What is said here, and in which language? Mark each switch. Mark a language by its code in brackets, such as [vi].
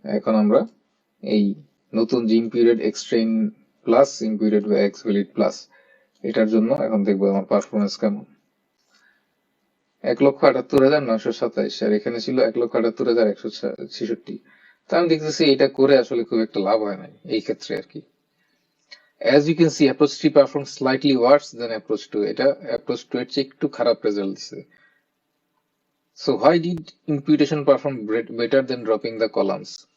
[bn] এখন আমরা এই নতুন যে ইম্পিউটেড এক্সট্রেন প্লাস ইম্পিউটেড বা এক্স ভ্যালিড প্লাস, এটার জন্য এখন দেখবো আমার পারফরমেন্স কেমন। 1,78,927, আর এখানে ছিল 1,78,166। তো আমি দেখতেছি এটা করে আসলে খুব একটা লাভ হয় নাই এই ক্ষেত্রে আর কি। [en] As you can see, approach 3 performs slightly worse than approach 2. [bn] এটা approach 2 এর চেয়ে একটু খারাপ রেজাল্ট দিছে। [en] So why did imputation perform better than dropping the columns?